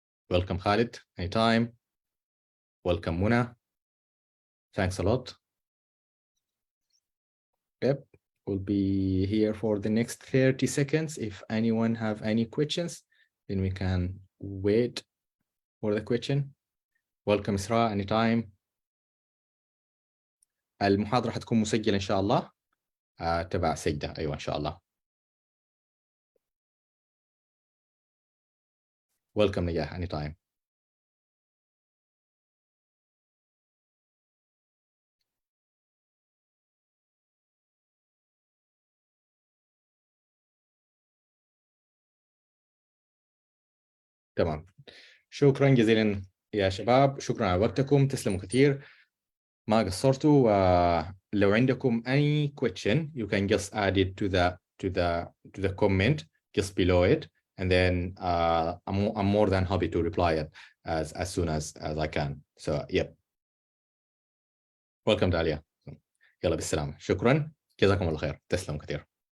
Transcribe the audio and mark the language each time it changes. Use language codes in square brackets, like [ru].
[en] Welcome, Khalid, anytime. Welcome, Muna. Thanks a lot. Yep, we'll be here for the next 30 seconds. If anyone have any questions, then we can wait for the question. Welcome, Isra, anytime. [ar] المحاضرة حتكون مسجلة إن شاء الله تبع سجدة. أيوة إن شاء الله. [en] Welcome, نجاح, anytime. [ar] تمام. شكرا جزيلا يا شباب، شكرا على وقتكم، تسلموا كثير، ما قصرتوا. لو عندكم [en] any question you can just add it to the comment just below it, and then I'm more than happy to reply it as soon as I can. So yep. Welcome, Dalia. [ar] يلا بالسلامة. شكرا، جزاكم الله خير، تسلموا كثير.